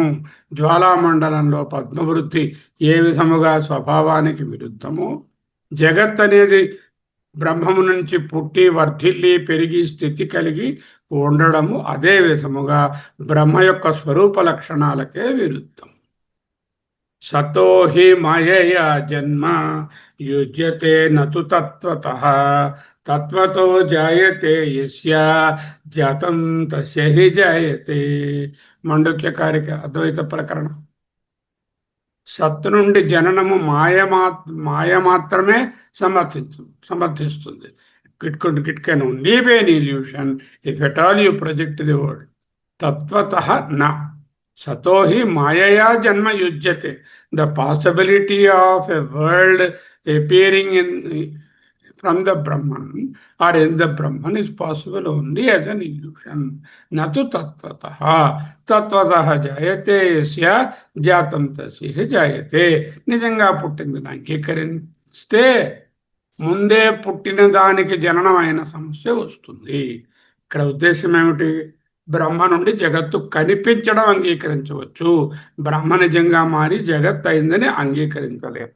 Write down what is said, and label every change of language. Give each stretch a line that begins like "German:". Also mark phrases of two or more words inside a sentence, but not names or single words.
Telugu: జ్వాలామండలంలో పద్మవృద్ధి ఏ విధముగా స్వభావానికి విరుద్ధమో, జగత్ అనేది బ్రహ్మము నుంచి పుట్టి వర్ధిల్లి పెరిగి స్థితి కలిగి ఉండడము అదే విధముగా బ్రహ్మ యొక్క స్వరూప లక్షణాలకే విరుద్ధం.
Sanskrit: సతో హి మాయయా జన్మ యుజ్యతే నతు తత్వతః తత్వతో జాయతే యస్య జాతం తస్య హి జాయతే.
Telugu: మండుక్యకారిక అద్వైత ప్రకరణం. సత్తు నుండి జననము మాయ మాత్రమే సమర్థిస్తుంది.
English: It can only be an illusion if at all you project the world.
Sanskrit: తత్వతః నా సతో హి మాయయా జన్మ యుజ్యతే.
English: the possibility of a world appearing from the Brahman or in the Brahman is possible only as an illusion.
Sanskrit: न तु तत्त्वतः. तत्त्वतो जायते यस्य जातं तस्य जायते.
Telugu: నిజంగా పుట్టిందని అంగీకరిస్తే ముందే పుట్టిన దానికి జననమైన సమస్య వస్తుంది. ఇక్కడ ఉద్దేశం ఏమిటి? బ్రహ్మ నుండి జగత్తు కనిపించడం అంగీకరించవచ్చు, బ్రహ్మ నిజంగా మారి జగత్ అయిందని అంగీకరించలేము.